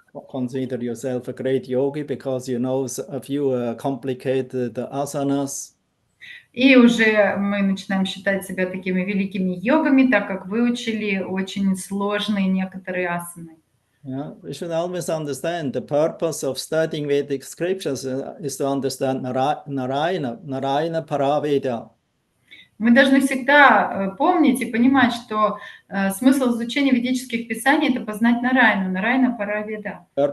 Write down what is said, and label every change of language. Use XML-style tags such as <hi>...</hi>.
<en>Consider yourself a great yogi because you know a few complicated asanas.</en> <ru>И уже мы начинаем считать себя такими великими йогами, так как выучили очень сложные некоторые асаны.</ru> <en>Yeah, we should always understand the purpose of studying Vedic scriptures is to understand Narayana Paraveda.</en> <ru>Мы должны всегда помнить и понимать, что смысл изучения ведических писаний — это познать Нараяну, Нараяна Параведа.</ru>